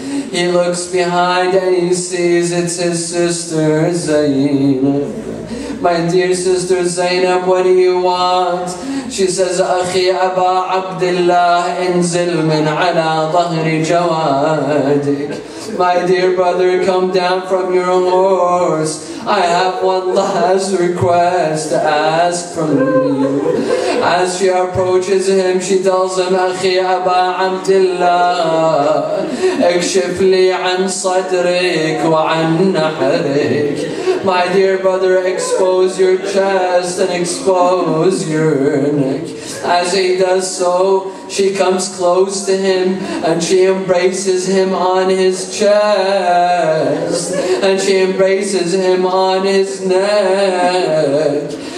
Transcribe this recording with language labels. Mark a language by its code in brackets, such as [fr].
[en] He looks behind and he sees it's his sister Zainab. My dear sister Zainab, what do you want? She says, [ar] أخي أبا عبد الله انزل من على ظهر جوادك. [en] My dear brother, come down from your horse. I have one last request to ask from you. As she approaches him, she tells him, [ar] أخي أبا عبد الله اكشف لي عن صدرك وعن نحرك. [en] My dear brother, expose your chest and expose your neck. As he does so, she comes close to him and she embraces him on his chest and she embraces him on his neck.